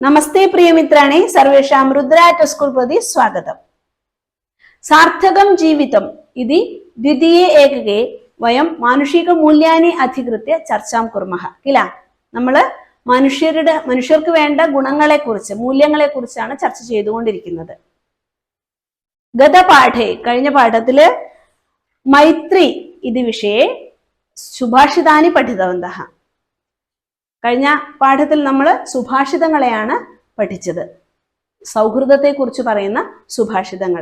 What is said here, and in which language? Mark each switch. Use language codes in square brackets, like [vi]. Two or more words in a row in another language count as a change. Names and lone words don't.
[sa] नमस्ते प्रियमित्राणि सर्वेषां रुद्राट स्कूल प्रति स्वागतम्। सार्थकं जीवितम् इति द्वितीये एकके वयं मानुषिकमूल्यानि अधिकृत्य चर्चां कुर्मः किल। [ml] നമ്മൾ മനുഷ്യർക്ക് വേണ്ട ഗുണങ്ങളെക്കുറിച്ച് മൂല്യങ്ങളെക്കുറിച്ചാണ് ചർച്ച ചെയ്തുകൊണ്ടിരിക്കുന്നത്. [sa] ഗതപാഠേ [ml] കഴിഞ്ഞ പാഠത്തില് [sa] മൈത്രി ഇതി വിഷയെ സുഭാഷിതാനി പഠിതവന്തഃ. [ml] കഴിഞ്ഞ പാഠത്തിൽ നമ്മൾ സുഭാഷിതങ്ങളെയാണ് പഠിച്ചത്, സൗഹൃദത്തെക്കുറിച്ച് പറയുന്ന സുഭാഷിതങ്ങൾ.